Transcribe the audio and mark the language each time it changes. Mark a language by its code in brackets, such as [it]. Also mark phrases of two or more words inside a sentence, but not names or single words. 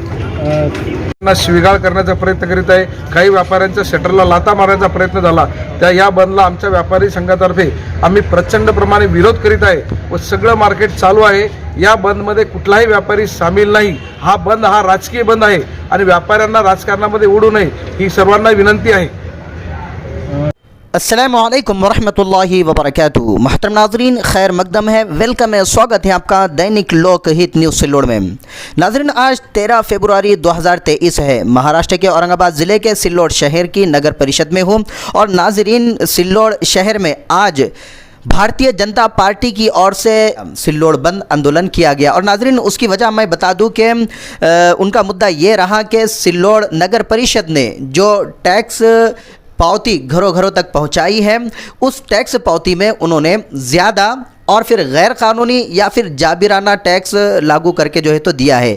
[mr] शिवीगाळ करण्याचा प्रयत्न करीत आहे। काही व्यापाऱ्यांच्या शटरला लाथा मारण्याचा प्रयत्न झाला। त्या या बंदला आमच्या व्यापारी संघातर्फे आम्ही प्रचंड प्रमाणे विरोध करीत आहे व सगळं मार्केट चालू आहे। या बंदमध्ये कुठलाही व्यापारी सामील नाही। हा बंद हा राजकीय बंद आहे आणि व्यापाऱ्यांना राजकारणामध्ये ओढू नये ही सर्वांना विनंती आहे। [ar] السلام عليكم ورحمة الله وبركاته. [hi] मोहतरम नाज़रीन, खैर मकदम है, वेलकम है, स्वागत है आपका दैनिक लोकहित न्यूज़ सिल्लोड़ में। नाज़रीन, आज 13 फरवरी 2023 है। महाराष्ट्र के औरंगाबाद ज़िले के सिल्लोड़ शहर की नगर परिषद में हूँ और नाज़रीन, सिल्लोड़ शहर में आज भारतीय जनता पार्टी की ओर से सिल्लोड़ बंद आंदोलन किया गया और नाजरीन, उसकी वजह मैं बता दूं कि उनका मुद्दा ये रहा कि सिल्लोड़ नगर परिषद ने जो टैक्स पावती घरों घरों तक पहुंचाई है, उस टैक्स पावती में उन्होंने ज़्यादा और फिर गैर कानूनी या फिर जाबिराना टैक्स लागू करके जो है तो दिया है।